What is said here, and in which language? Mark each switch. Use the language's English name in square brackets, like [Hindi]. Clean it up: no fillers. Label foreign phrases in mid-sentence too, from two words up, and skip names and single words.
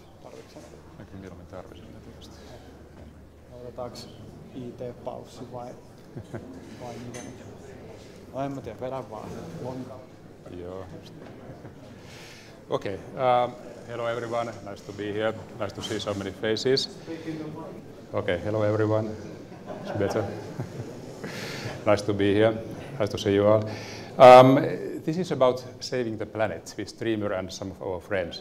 [Finnish] Tarvitsetko? Mäkin mieluummin tarvisin ne tietysti. Otetaanko IT-paussi vai mitä nyt? No en mä tiedä, vedän vaan lonkalla. Joo, just. [English] Okay, hello everyone, nice to be here. Nice to see so many faces. Okay, hello everyone. It's better. Nice to be here. Nice to see you all. This is about saving the planet with Streamr and some of our friends.